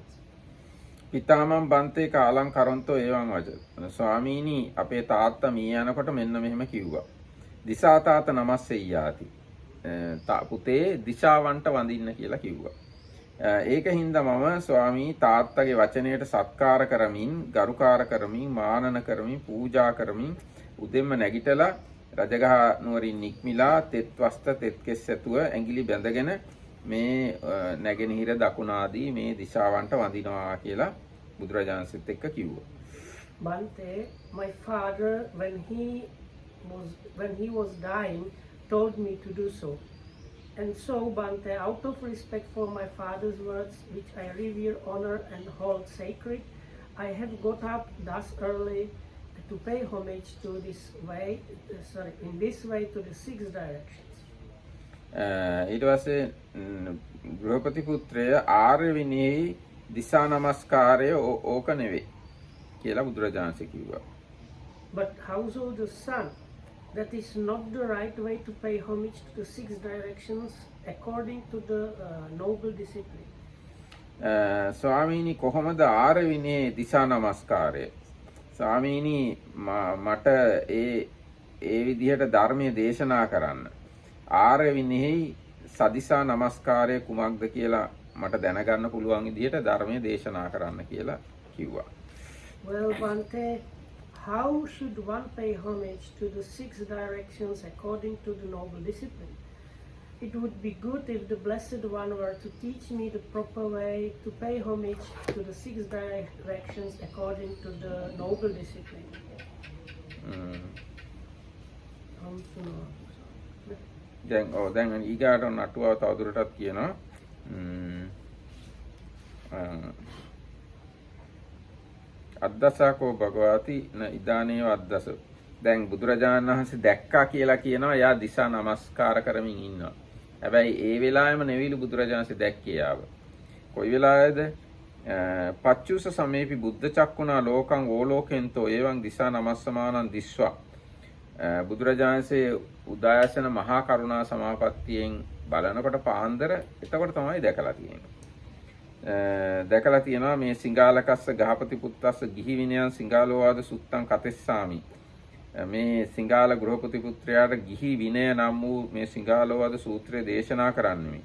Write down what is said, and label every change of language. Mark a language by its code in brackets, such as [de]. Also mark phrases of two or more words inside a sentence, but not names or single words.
[pi] පිතාමම් බන්තේ කාලං කරොන්තෝ ඒවං වච. [si] ස්වාමීනි අපේ තාත්තා මිය යනකොට මෙන්න මෙහෙම කිව්වා. [pi] දිසා තාත නමස්සෙయ్యాති. [si] පුතේ දිශාවන්ට වඳින්න කියලා කිව්වා. ඒකින්ද මම ස්වාමී තාත්තගේ වචනයට සත්කාර කරමින්, ගරුකාර කරමින්, මානන කරමින්, පූජා කරමින් උදෙන්ම නැගිටලා රජගහ නුවරින් නික්මිලා තෙත් වස්ත්‍ර තෙත් කෙස් ඇතුව ඇඟිලි බැඳගෙන මේ නැගෙනහිර දකුණ ආදී මේ දිශාවන්ට වඳිනවා කියලා බුදුරජාණන්සෙත් එක්ක කිව්වා. [en] Bante, my father, when he was dying, told me to do so. And so, Bante, out of respect for my father's words, which I revere, honor, and hold sacred, I have got up thus early to pay homage to this way, in this way to the 6 directions. [si] ඊට පස්සේ ගෘහපති පුත්‍රය ආර්ය විනයෙහි දිසා නමස්කාරය ඕක නෙවෙයි කියලා බුදුරජාණන්සේ කිව්වා. [en] But householder's son, that is not the right way to pay homage to the 6 directions according to the noble discipline. [si] ස්වාමීනි කොහොමද ආර්ය විනයේ දිසා නමස්කාරය? ස්වාමීනි මට ඒ විදිහට ධර්මයේ දේශනා කරන්න. ආර්ය විනයෙහි සදිසා නමස්කාරය කුමක්ද කියලා මට දැනගන්න පුළුවන් විදිහට ධර්මයේ දේශනා කරන්න කියලා කිව්වා. [en] Well, Bante, how should one pay homage to the 6 directions according to the noble discipline? It would be good if the Blessed One were to teach me the proper way to pay homage to the 6 directions according to the noble discipline. [si] දැන් ඊගාට නටුවාව තවදුරටත් කියනවා. [pi] අද්දසකෝ භගවති න ඉදානේව අද්දස. [si] දැන් බුදුරජාණන් වහන්සේ දැක්කා කියලා කියනවා. එයා දිසා නමස්කාර කරමින් ඉන්නවා. හැබැයි ඒ වෙලාවෙම නෙවිලු බුදුරජාණන්සේ දැක්කේ ආව. කොයි වෙලාවේද? [pi] පච්චුස සමේපි බුද්ධ චක්කුණා ලෝකං ඕලෝකෙන්තෝ එවං දිසා නමස්සමානං දිස්වා [si] බුදුරජාණන්සේ උදායසන මහා කරුණා සමාපත්තියෙන් බලනකොට පාන්දර එතකොට තමයි දැකලා තියෙන්නේ. දැකලා තියෙනවා [pi] මේ සිංගාලකස්ස ගහපති පුත්තස්ස ගිහි විනයන් සිංගාලෝවාද සුත්තං කතෙස්සාමි. [si] මේ සිංගාල ගෘහපති පුත්‍රයාට ගිහි විනය නම් වූ මේ සිංගාලෝවාද සූත්‍රය දේශනා කරන්නේ.